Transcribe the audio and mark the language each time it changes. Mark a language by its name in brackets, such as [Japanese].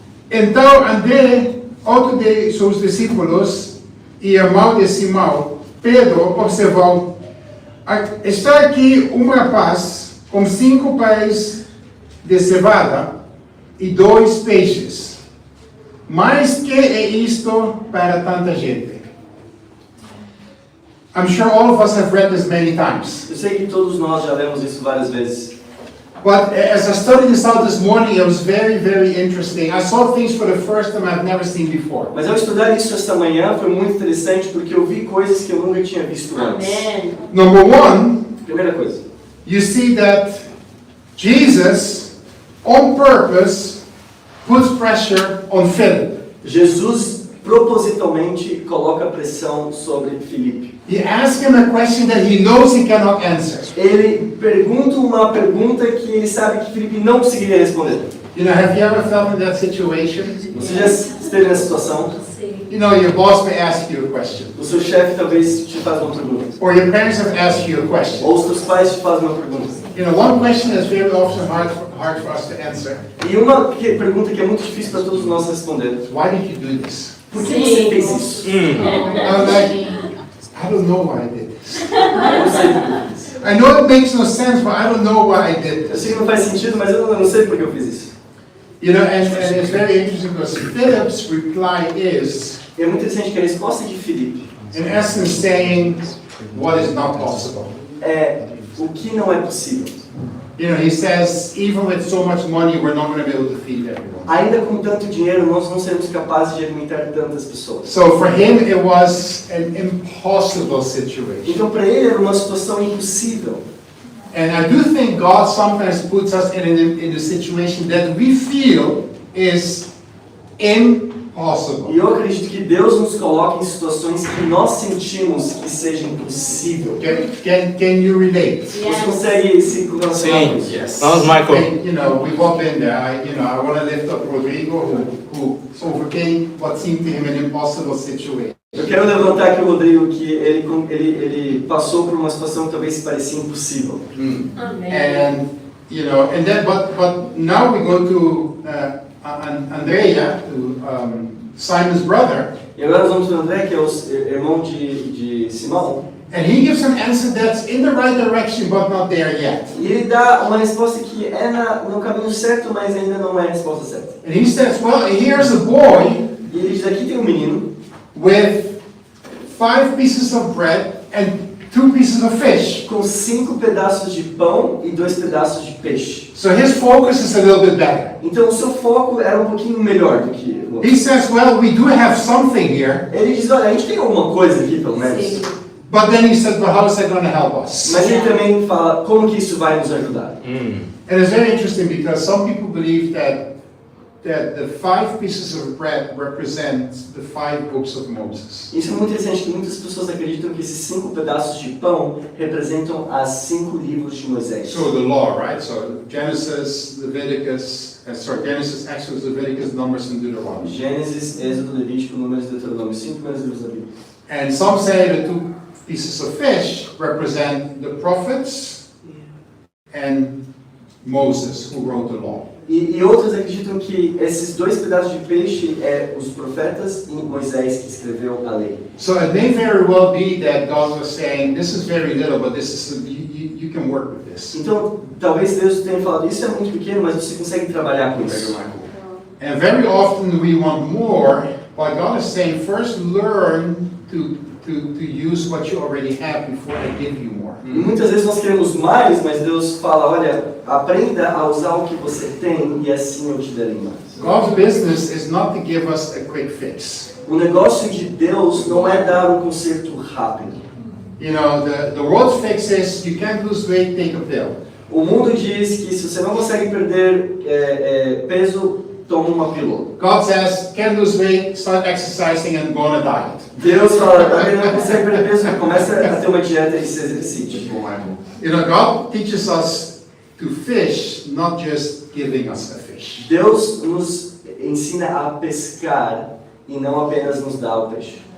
[Portuguese] Então André, outro de seus discípulos e irmão de Simão, Pedro, observou: está aqui um rapaz com 5 pães de cevada e 2 peixes. Mas que é isto para tanta gente? [English] I'm sure all of us have read this many times. [Portuguese] Eu sei que todos nós já lemos isso várias vezes. [English] But as I studied this out this morning, it was very, very interesting. I saw things for the first time I've never seen before. [Portuguese] Mas ao estudar isso esta manhã foi muito interessante porque eu vi coisas que eu nunca tinha visto antes. Amém. [English] Number one, [Portuguese] Primeira coisa, [English] you see that Jesus, on purpose, puts pressure on Philip. [Portuguese] Jesus propositalmente coloca pressão sobre Filipe. [English] He asks him a question that he knows he cannot answer. [Portuguese] Ele pergunta uma pergunta que ele sabe que Filipe não conseguiria responder. [English] You know, have you ever felt in that situation? [Portuguese] Você já esteve nessa situação? Sim. [English] You know, your boss may ask you a question. [Portuguese] O seu chefe talvez te faça uma pergunta. [English] Or your parents have asked you a question. [Portuguese] Ou os seus pais te fazem uma pergunta. [English] You know, one question that's very often hard for us to answer. [Portuguese] E uma pergunta que é muito difícil para todos nós responder. [English] Why did you do this? [Portuguese] Por que você fez isso? [English] I'm like, I don't know why I did this. [Portuguese] Eu sei. [English] I know it makes no sense, but I don't know why I did [Portuguese] Eu [English] this. [Portuguese] sei que não faz sentido, mas eu não sei por que eu fiz isso. [English] You know, and it's very interesting because Philip's reply is, [Portuguese] E é muito interessante que a resposta de Filipe [English] in essence, saying what is not possible. [Portuguese] é o que não é possível. [English] You know, he says, even with so much money, we're not going to be able to feed everyone. [Portuguese] Ainda com tanto dinheiro, nós não seremos capazes de alimentar tantas pessoas. [English] So for him, it was an impossible situation. [Portuguese] Então, para ele, era uma situação impossível. [English] And I do think God sometimes puts us in a situation that we feel is impossible. [Portuguese] E eu acredito que Deus nos coloca em situações que nós sentimos que seja impossível. [English] Can you relate? [Portuguese] Você consegue se relacionar com isso? Yes. Vamos, Michael. [English] And, you know, we've all been there. I want to lift up Rodrigo, who overcame what seemed to him an impossible situation. [Portuguese] Eu quero levantar aqui o Rodrigo, que ele passou por uma situação que talvez parecia impossível. Amém. [English] And you know, and then but now we go to Andrea, to Simon's brother, [Portuguese] E agora nós vamos para o André, que é o irmão de Simão. [English] and he gives an answer that's in the right direction but not there yet. [Portuguese] E ele dá uma resposta que é no caminho certo, mas ainda não é a resposta certa. [English] And he says, well, here's a boy [Portuguese] E ele diz, aqui tem um menino [English] with 5 pieces of bread and 2 pieces of fish. [Portuguese] com 5 pedaços de pão e 2 pedaços de peixe. [English] So his focus is a little bit better. [Portuguese] Então o seu foco era um pouquinho melhor do que o outro. [English] He says, well, we do have something here, [Portuguese] Ele diz, olha, a gente tem alguma coisa aqui, pelo menos. Sim. [English] but then he says, but how is that going to help us? [Portuguese] Mas ele também fala, como que isso vai nos ajudar? [English] And it's very interesting because some people believe that the 5 pieces of bread represent the 5 books of Moses. [Portuguese] Isso é muito interessante, que muitas pessoas acreditam que esses 5 pedaços de pão representam as 5 livros de Moisés. [English] So the law, right? So Genesis, Leviticus, Genesis, Exodus, Leviticus, Numbers, and Deuteronomy. [Portuguese] Gênesis, Êxodo, Levítico, Números e Deuteronômio, 5 primeiros livros da Bíblia. [English] And some say the 2 pieces of fish represent the prophets and Moses, who wrote the law. [Portuguese] E outros acreditam que esses dois pedaços de peixe é os profetas e Moisés que escreveu a lei. [English] So it may very well be that God was saying, this is very little, but this is you can work with this. [Portuguese] Então, talvez Deus tenha falado, isso é muito pequeno, mas você consegue trabalhar com isso. [English] And very often we want more, but God is saying, first learn to use what you already have before I give you more. [Portuguese] E muitas vezes nós queremos mais, mas Deus fala, olha, aprenda a usar o que você tem e assim eu te darei mais. [English] God's business is not to give us a quick fix. [Portuguese] O negócio de Deus não é dar um conserto rápido. [English] You know, the world's fix is you can't lose weight, take a pill. [Portuguese] O mundo diz que se você não consegue perder peso, toma uma pílula. [English] God says, can't lose weight, start exercising and go on a diet. [Portuguese] Deus fala, não consegue perder peso, começa a ter uma dieta e se exercite. [English] You know, God teaches us to fish, not just giving us a fish. [Portuguese] Deus nos ensina a pescar e não apenas nos dá o peixe.